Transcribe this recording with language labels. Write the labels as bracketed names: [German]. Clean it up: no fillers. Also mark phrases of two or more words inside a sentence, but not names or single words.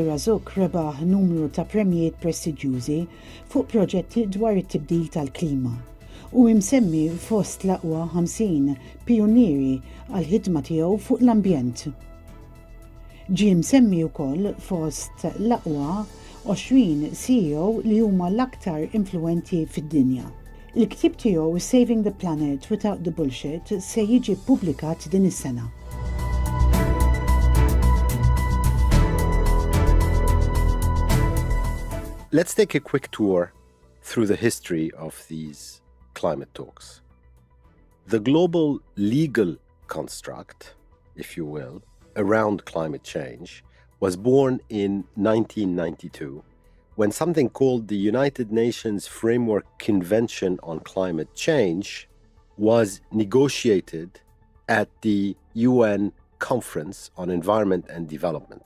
[Maltese] Razzouk rebaħ numru ta' premijiet prestiġjużi fuq proġetti dwar it-tibdil tal-klima u imsemmi fost l-aqwa 50 pionieri għal ħidma tiegħu fuq l-ambjent. Ġie msemmi wkoll fost l-aqwa 20 CEO li huma l-aktar influenti fid-dinja. Il-ktieb tiegħu Saving the Planet Without the Bullshit se jiġi ppubblikat din is-sena. [English] Let's take a quick tour through the history of these climate talks. The global legal construct, if you will, around climate change was born in 1992 when something called the United Nations Framework Convention on Climate Change was negotiated at the UN Conference on Environment and Development.